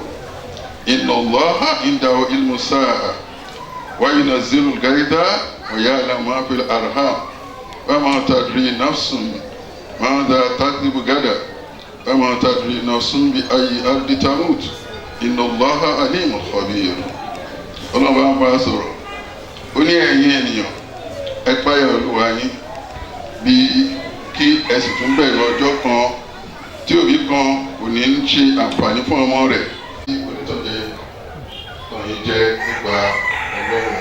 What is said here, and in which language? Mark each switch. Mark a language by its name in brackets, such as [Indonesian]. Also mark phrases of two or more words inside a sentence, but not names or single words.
[Arabic] إن الله عنده علم الساعة وينزل الغيث ويعلم ما في الأرحام وما تدري نفس ماذا تكسب غدا وما تدري نفس بأي أرض تموت. إن الله عليم خبير. [Yoruba] Ọlọ́run bá ń bá a sọ̀rọ̀. Ó ní ẹ̀yin ènìyàn, ẹ páyà Olúwa yín bí kí ẹ sì tún bẹ̀rù ọjọ́ kan tí òbí kan kò ní ń ṣe àǹfààní fún ọmọ rẹ̀. Onítọ̀jẹ́ tọ̀yìn jẹ́ nípa Ọlọ́run.